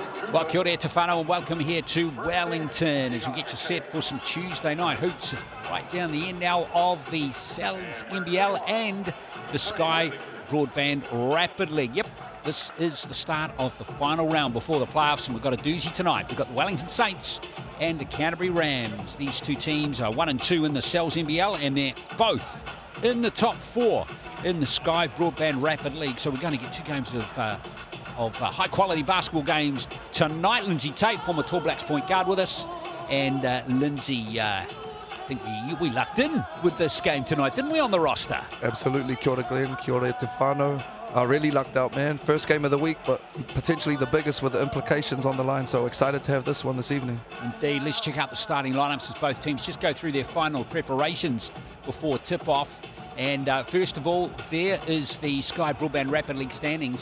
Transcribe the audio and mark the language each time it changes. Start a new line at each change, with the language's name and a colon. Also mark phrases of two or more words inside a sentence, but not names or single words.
English: Well,
Māori: kia ora te whanau
English: and welcome here to Wellington as we get you set for some Tuesday night hoops right down the end now of the NZNBL and the Sky Broadband Rapid League. Yep, this is the start of the final round before the playoffs, and we've got a doozy tonight. We've got the Wellington Saints and the Canterbury Rams. These two teams are 1 and 2 in the NZNBL, and they're both in the top 4 in the Sky Broadband Rapid League. So we're going to get two games of high-quality basketball games tonight. Lindsay Tate, former Tall Blacks point guard, with us. And Lindsay, I think we lucked in with this game tonight, didn't we, on the roster? Absolutely.
Māori: Kia ora, Glenn. Kia ora, te whanau.
English: Really lucked out, man. First game of the week, but potentially the biggest with the implications on the line. So excited to have this one this evening. Indeed. Let's check out the starting lineups as both teams just go through their final preparations before tip-off. And first of all, there is the Sky Broadband Rapid League standings.